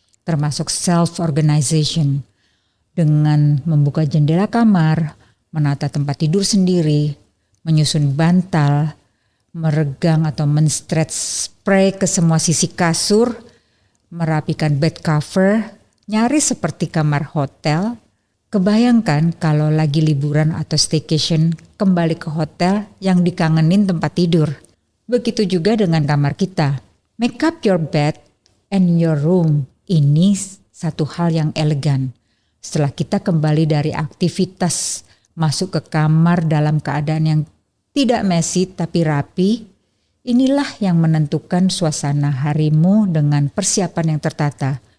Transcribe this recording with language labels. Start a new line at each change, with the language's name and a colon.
Indonesian: Termasuk self-organization. Dengan membuka jendela kamar, menata tempat tidur sendiri, menyusun bantal, meregang atau men-stretch spray ke semua sisi kasur, merapikan bed cover, nyaris seperti kamar hotel. Kebayangkan kalau lagi liburan atau staycation kembali ke hotel yang dikangenin tempat tidur. Begitu juga dengan kamar kita.
English: Make up your bed and your room.
Indonesian: Ini satu hal yang elegan. Setelah kita kembali dari aktivitas, masuk ke kamar dalam keadaan yang tidak messy tapi rapi, inilah yang menentukan suasana harimu dengan persiapan yang tertata.